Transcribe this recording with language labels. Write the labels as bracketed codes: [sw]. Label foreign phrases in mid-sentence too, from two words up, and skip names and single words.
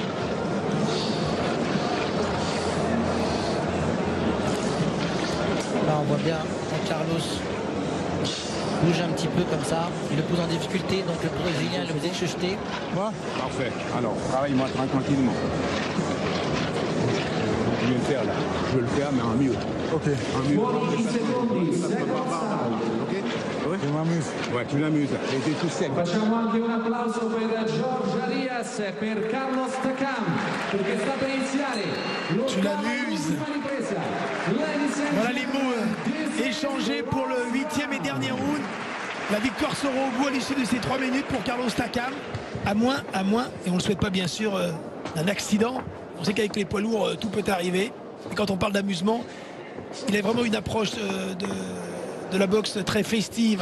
[fr] Là on voit bien quand Carlos bouge un petit peu comme ça, il le pose en difficulté, donc le Brésilien est obligé de se jeter. Parfait. Alors, travaille-moi tranquillement. Je vais le faire là. Je vais le faire, mais en mieux. Ok. En mieux. [it] Buoni secondi, [en] second sound. [fr] Ok. Oui. Je m'amuse. Ouais, tu l'amuses. Et t'es tout sec. [it] Facciamo anche un applauso per George Arias e per Carlos Takam perché sta per iniziare [fr] l'amuses. Voilà les mots échangés pour le 8e et dernier round. La victoire sera au bout à l'issue de ces 3 minutes pour Carlos Takam. À moins, et on ne le souhaite pas bien sûr, d'un accident. On sait qu'avec les poids lourds, tout peut arriver. Et quand on parle d'amusement, il a vraiment une approche de la boxe très festive.